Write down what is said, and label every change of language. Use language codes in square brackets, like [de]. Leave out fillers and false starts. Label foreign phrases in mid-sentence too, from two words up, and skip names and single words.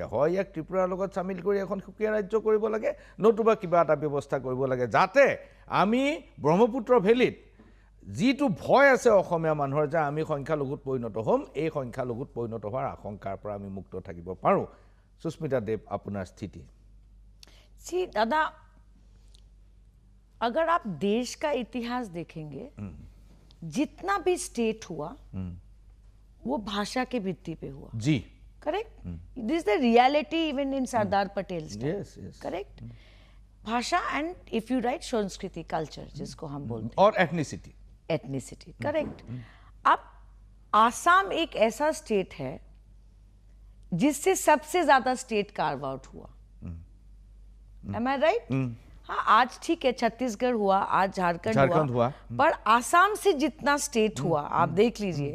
[as] হয়, ইয়াক ত্ৰিপুৰাৰ লগত চামিল কৰি এখন সুকীয়া ৰাজ্য কৰিব লাগে, নতুবা কিবা এটা ব্যৱস্থা কৰিব লাগে, যাতে আমি ব্ৰহ্মপুত্ৰ ভেলীত যিটো ভয় আছে অসমীয়া মানুহৰ যে আমি সংখ্যালঘুত পৰিণত হ'ম, এই সংখ্যালঘুত পৰিণত হোৱাৰ আশংকাৰ পৰা আমি মুক্ত থাকিব পাৰোঁ। সুস্মিতা দেৱ, আপোনাৰ স্থিতি। [hi] सी दादा, अगर आप देश का इतिहास देखेंगे, जितना भी स्टेट हुआ वो भाषा के भित्ति पे हुआ। जी, [en] correct, this the reality even in Sardar Patel style, Yes, yes. [hi] करेक्ट. भाषा [en] and if you right [hi] संस्कृति, कल्चर जिसको हम बोलते और एथनिसिटी. हैं, एथनिसिटी, करेक्ट. अब आसाम एक ऐसा स्टेट है जिससे सबसे ज्यादा स्टेट [en] carve out [hi] हुआ. [en] am I right? [hi] हाँ, आज ठीक है छत्तीसगढ़ हुआ, आज झारखंड हुआ, पर आसाम से जितना स्टेट हुआ आप देख लीजिए,